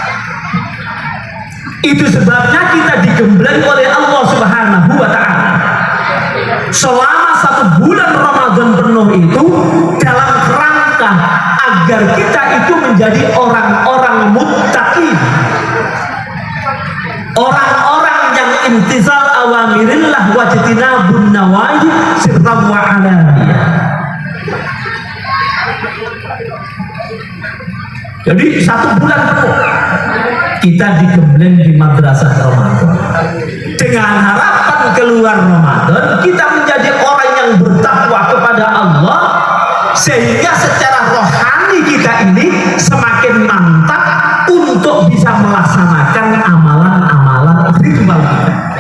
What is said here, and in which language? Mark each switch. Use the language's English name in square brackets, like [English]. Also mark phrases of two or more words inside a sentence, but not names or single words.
[Indonesian] Itu sebabnya kita digembleng oleh Allah [Arabic] سبحانه وتعالى [Indonesian] selama 1 bulan Ramadan penuh itu dalam kerangka agar kita itu menjadi orang-orang muttaqi, orang-orang yang [Arabic] امتثال أوامر الله واجتناب النواهي سرا وعلانية. [Indonesian] Jadi 1 bulan penuh kita digembleng di madrasah Ramadan dengan harapan keluar Ramadan kita menjadi orang yang bertakwa kepada Allah, sehingga secara rohani kita ini semakin mantap untuk bisa melaksanakan amalan-amalan ritual kita.